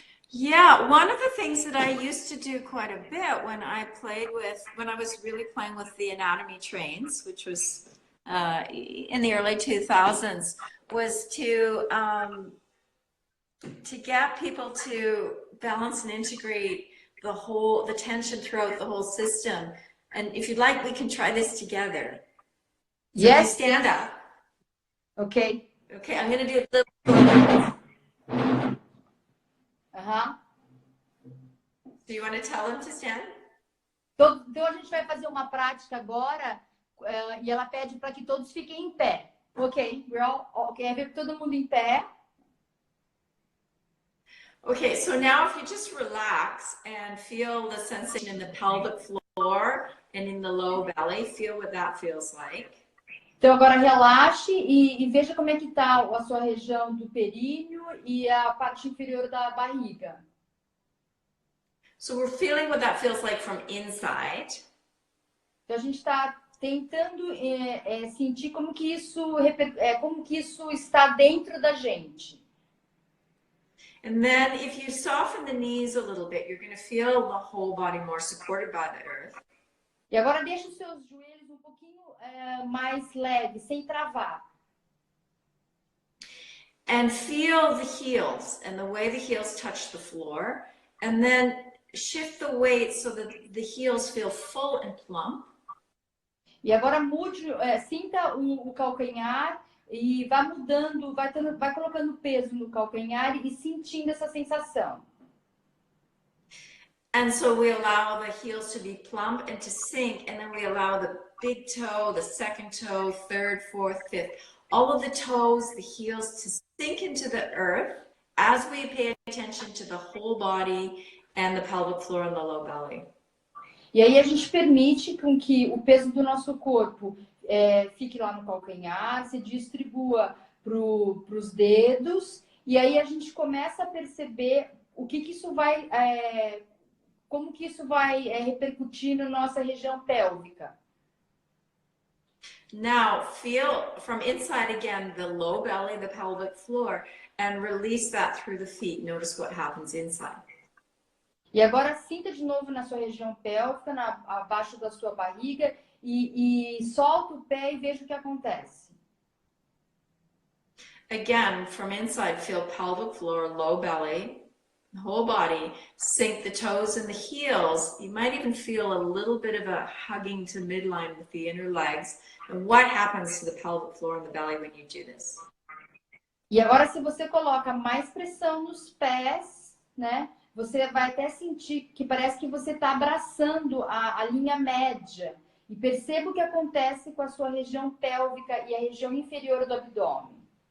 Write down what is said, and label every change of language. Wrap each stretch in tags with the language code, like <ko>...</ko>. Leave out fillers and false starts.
<en>Yeah, one of the things that I used to do quite a bit when I was really playing with the anatomy trains, which was in the early 2000s, was to get people to balance and integrate the tension throughout the whole system. And if you'd like, we can try this together. So yes. Stand up. Okay. Okay, I'm going to do a little. Do you want to tell them to stand?</en> <pt>Então a gente vai fazer uma prática agora e ela pede para que todos fiquem em pé. Ok, okay, todo mundo em pé.</pt> <en>Okay, so now if you just relax and feel the sensation in the pelvic floor and in the low belly, feel what that feels like.</en> <pt>Então agora relaxe e veja como é que está a sua região do períneo e a parte inferior da barriga.</pt> <en>So we're feeling what that feels like from inside.</en> <pt>Então a gente está tentando sentir como que isso está dentro da gente.</pt> <en>And then if you soften the knees a little bit, you're going to feel the whole body more supported by the earth.</en> <pt>E agora deixa os seus joelhos um pouquinho mais leves, sem travar.</pt> <en>And feel the heels and the way the heels touch the floor. And then shift the weight so that the heels feel full and plump.</en> <pt>E agora sinta o calcanhar e vá mudando, vai colocando peso no calcanhar e sentindo essa sensação.</pt> <en>And so we allow the heels to be plump and to sink, and then we allow the big toe, the second toe, third, fourth, fifth, all of the toes, the heels to sink into the earth as we pay attention to the whole body and the pelvic floor and the low belly.</en> <pt>E aí a gente permite com que o peso do nosso corpo fique lá no calcanhar, se distribua para os dedos, e aí a gente começa a perceber o que isso vai, como que isso vai repercutir na nossa região pélvica.</pt> <en>Now feel from inside again the low belly, the pelvic floor, and release that through the feet. Notice what happens inside.</en> <pt>E agora sinta de novo na sua região pélvica, abaixo da sua barriga, e solta o pé e veja o que acontece.</pt> <en>Again, from inside, feel pelvic floor, low belly, whole body, sink the toes and the heels. You might even feel a little bit of a hugging to midline with the inner legs. And what happens to the pelvic floor and the belly when you do this?</en> <pt>E agora, se você coloca mais pressão nos pés, né? Você vai até sentir que parece que você está abraçando a linha média. E perceba o que acontece com a sua região pélvica e a região inferior do abdômen.</pt>